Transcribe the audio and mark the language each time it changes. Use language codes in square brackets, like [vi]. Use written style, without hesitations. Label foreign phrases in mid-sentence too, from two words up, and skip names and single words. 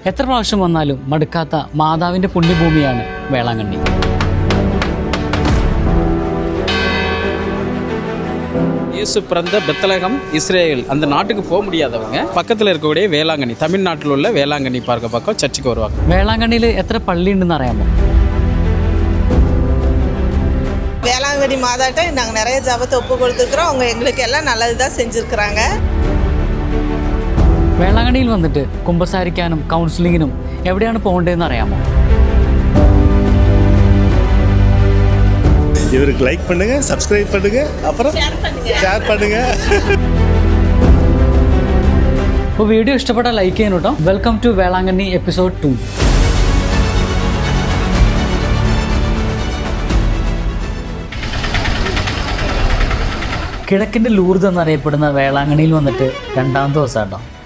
[ml] എത്ര പ്രാവശ്യം വന്നാലും മടുക്കാത്ത മാതാവിൻ്റെ പുണ്യഭൂമിയാണ് വേളാങ്കണ്ണി. [ta] இயேசு பிறந்த பெத்லகம் இஸ்ரேல் அந்த நாட்டுக்கு போக முடியாதவங்க பக்கத்தில் இருக்கக்கூடிய வேளாங்கண்ணி, தமிழ்நாட்டில் உள்ள வேளாங்கண்ணி பார்க்க பக்கம் சர்ச்சுக்கு வருவாங்க. [ml] വേളാങ്കണ്ണിയിൽ എത്ര പള്ളി ഉണ്ടെന്ന് അറിയാമോ? [ta] வேளாங்கண்ணி மாதாட்ட நாங்கள் நிறைய ஜபத்தை ஒப்பு கொடுத்துருக்குறோம். அவங்க எங்களுக்கு எல்லாம் நல்லது தான் செஞ்சுருக்குறாங்க. [ml] വേളാങ്കണ്ണിയിൽ വന്നിട്ട് കുമ്പസാരിക്കാനും കൗൺസിലിങ്ങിനും എവിടെയാണ് പോകേണ്ടതെന്ന് അറിയാമോ? [ta] இவருக்கு லைக் பண்ணுங்க, சப்ஸ்கிரைப் பண்ணுங்க, அப்புறம் ஷேர் பண்ணுங்க. [ml] അപ്പോൾ വീഡിയോ ഇഷ്ടപ്പെട്ടാൽ ലൈക്ക് ചെയ്യണം കേട്ടോ. [en] welcome to [ml] വേളാങ്കണ്ണി എപ്പിസോഡ് 2. കിഴക്കിൻ്റെ ലൂർദ് എന്നറിയപ്പെടുന്ന വേളാങ്കണ്ണിയിൽ വന്നിട്ട് 2ാം ദിവസം കേട്ടോ.